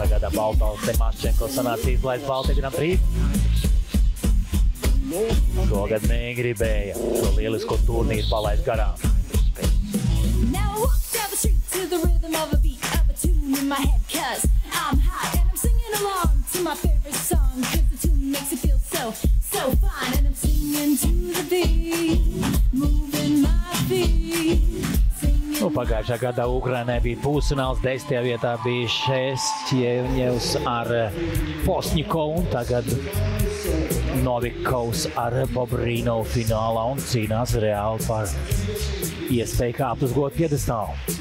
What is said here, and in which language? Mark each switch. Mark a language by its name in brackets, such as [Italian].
[Latvian] Baltāls Temaščenko sanāca izlaist Baltika Grand Prix. Šogad negribēja šo lielisko turnīru palaist garām. [English] Now I walk down the street to the rhythm of a beat of a tune in my head, 'cause I'm hot and I'm singing along to my favorite song, 'cause the tune makes it feel so fine, and I'm singing to the beat, moving my feet. [Latvian] Pagājušā gadā Ukrainai bija pusfināls, 10. vietā bija Šestjevņevs ar Fosņikovu, un tagad Novikovs ar Bobrīnovu finālā un cīnās reāli par iespēju kāpt uz godu piedestālu.